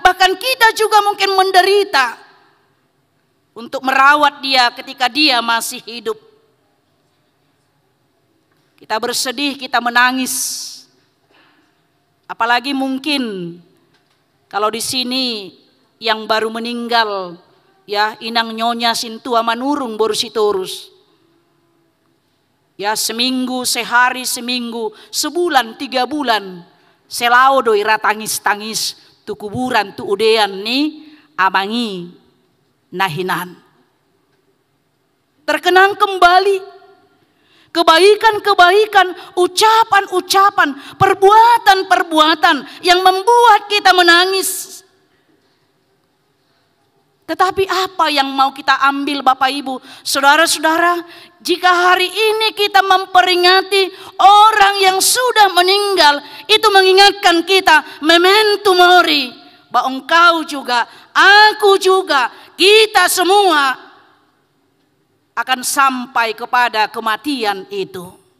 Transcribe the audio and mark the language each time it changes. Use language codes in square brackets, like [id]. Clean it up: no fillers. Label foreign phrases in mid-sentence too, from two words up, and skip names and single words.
[id] Bahkan kita juga mungkin menderita untuk merawat dia ketika dia masih hidup. Kita bersedih, kita menangis. Apalagi mungkin kalau di sini yang baru meninggal, ya inang nyonya sintua manurung borusitorus. Ya seminggu, sehari, seminggu, sebulan, 3 bulan, [bbc] selao doi ratangis-tangis tu kuburan tu udean ni amangi nahinan. [id] Terkenang kembali kebaikan-kebaikan, ucapan-ucapan, perbuatan-perbuatan yang membuat kita menangis. Tetapi apa yang mau kita ambil Bapak Ibu, Saudara-saudara, jika hari ini kita memperingati orang yang sudah meninggal, itu mengingatkan kita, [la] memento mori, [id] bahwa engkau juga, aku juga, kita semua akan sampai kepada kematian itu.